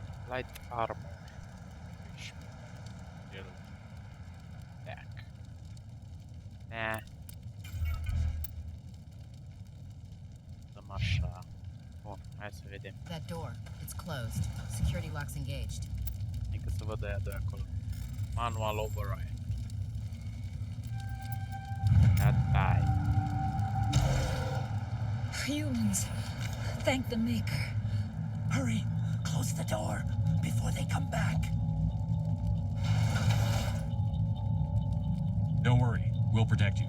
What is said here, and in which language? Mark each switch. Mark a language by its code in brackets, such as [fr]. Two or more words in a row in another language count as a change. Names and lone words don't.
[en] Light armor. Shield. Attack. Nah. [ro] Dăm așa. Bun, hai să vedem. [en] That door, it's closed. Security lock's engaged. [ro] Nică să văd aia de acolo. [en] Manual override. Die. Humans, thank the Maker. Hurry! Close the door before they come back. Don't worry, we'll protect you.